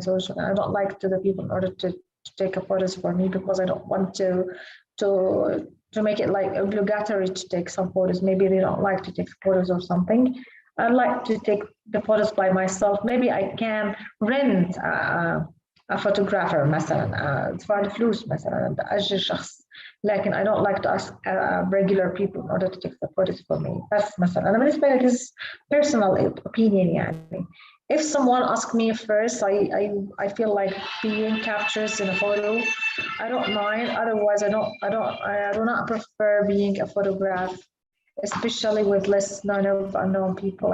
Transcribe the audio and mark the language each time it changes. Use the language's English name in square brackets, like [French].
[English] I don't like to the people in order to take a photos for me because I don't want to make it like obligatory to take some photos. Maybe they don't like to take photos or something. I like to take the photos by myself. Maybe I can rent a photographer [Arabic] مثلا ادفع له فلوس مثلا بأجر شخص. [English] لكن I don't like to ask regular people in order to take the photos for me. [Arabic] بس مثلا أنا بالنسبة لي [English] this personal opinion [Arabic] يعني. [English] If someone asks me first, I feel like being captured in a photo. I don't mind. Otherwise, I do not prefer being a photograph, especially with less unknown people.